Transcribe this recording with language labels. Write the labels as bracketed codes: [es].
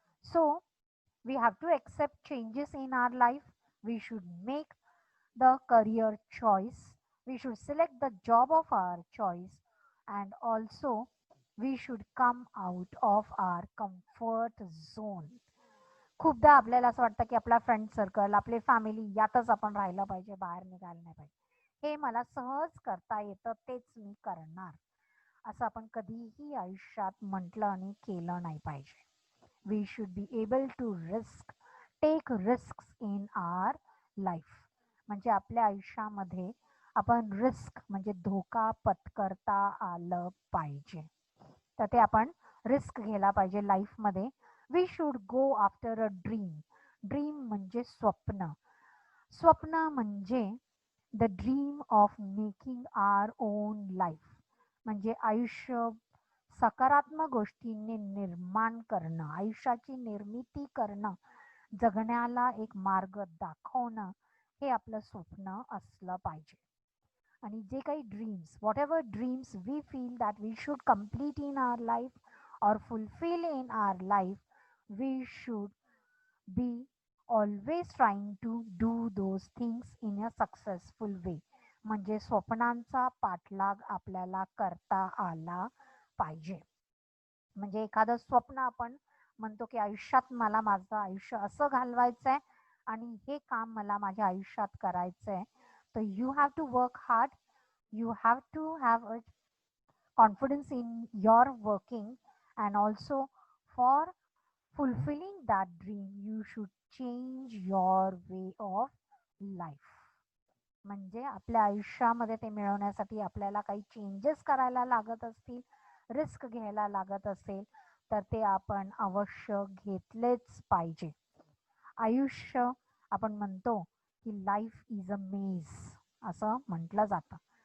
[en] So, we have to accept changes in our life. We should make the career choice. We should select the job of our choice. And also, we should come out of our comfort zone. [mr] खूपदा आपल्याला असं वाटतं की आपला friend circle, आपली family यातच आपण राहिलं पाहिजे, बाहेर निघायला नाही पाहिजे. हे मला सहज करता येतं तेच मी करणार, असं आपण कधीही आयुष्यात म्हटलं आणि केलं नाही पाहिजे. [en] We should be able to take risk in our life. [mr] म्हणजे आपल्या आयुष्यामध्ये आपण रिस्क म्हणजे धोका पत्करता आलं पाहिजे. तर ते आपण रिस्क घ्यायला पाहिजे लाईफमध्ये. [en] We should go after a dream. [mr] Dream म्हणजे स्वप्न. स्वप्न म्हणजे [en] The dream of making our own life. [mr] म्हणजे आयुष्य सकारात्मक गोष्टींनी निर्माण करणं, आयुष्याची निर्मिती करणं, जगण्याला एक मार्ग दाखवणं, हे आपलं स्वप्न असलं पाहिजे. आणि जे काही dreams, [en] Whatever dreams we feel that we should complete in our life or fulfill in our life, we should be always trying to do those things in a successful way. [mr] म्हणजे स्वप्नांचा पाठलाग आपल्याला करता आला पाहिजे. म्हणजे एखादं स्वप्न आपण म्हणतो की आयुष्यात मला माझं आयुष्य असं घालवायचंय आणि हे काम मला माझ्या आयुष्यात करायचंय. [en] तर you have to work hard. You have to have a confidence in your working, and also for fulfilling that dream you should change your way of life. [mr] म्हणजे आपल्या आयुष्यामध्ये ते मिळवण्यासाठी आपल्याला काही चेंजेस करायला लागत असतील, रिस्क घ्यायला लागत असेल तर ते आपण अवश्य घेतलेच पाहिजे. आयुष्य आपण म्हणतो की [en] life is a maze [mr] असं म्हटलं जातं.